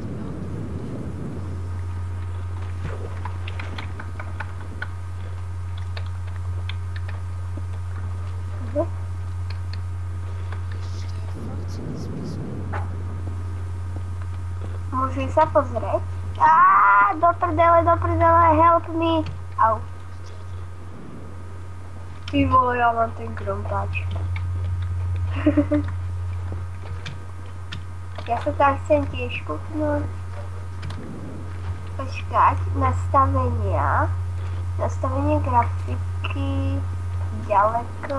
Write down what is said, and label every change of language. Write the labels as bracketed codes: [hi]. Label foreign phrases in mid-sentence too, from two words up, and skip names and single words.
[sk] Mhm. Ježiš, to je fakt celý smysl. Môžem sa pozrieť? Do prdele, [en] help me. Au. [sk] Ty vole, ja mám ten krompáč. Ja sa tam chcem tiež kúknúť. Počkať, nastavenie grafiky, ďaleko.